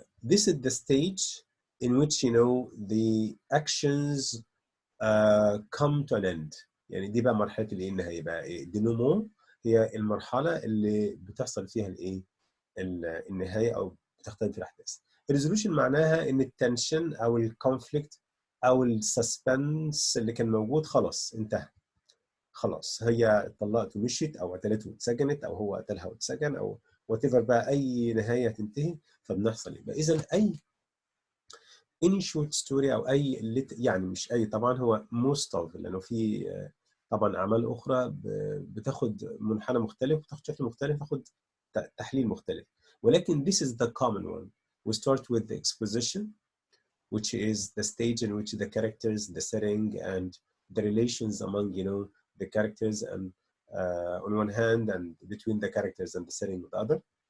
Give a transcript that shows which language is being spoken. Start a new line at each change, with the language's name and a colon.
English: This is the stage in which the actions come to an end.
Arabic: يعني دي بقى مرحلة الايه النهاية بقى. الدينومون هي المرحلة اللي بتحصل فيها الايه النهاية او بتختلف الأحداث. الريزولوشن معناها ان التنشن او الكونفليكت او السسبنس اللي كان موجود خلاص انتهى. خلاص هي اتطلقت ومشيت، او قتلته واتسجنت، او هو قتلها واتسجن، او وات ايفر بقى اي نهايه تنتهي. فبنحصل يبقى اذا اي any short story او اي يعني مش اي طبعا، هو most of، لانه في طبعا اعمال اخرى بتاخد منحنى مختلف، بتاخد شكل مختلف، بتاخد تحليل مختلف، ولكن
English: this is the common one. We start with the exposition, which is the stage in which the characters, the setting, and the relations among the characters, and on one hand, and between the characters and the setting on the other.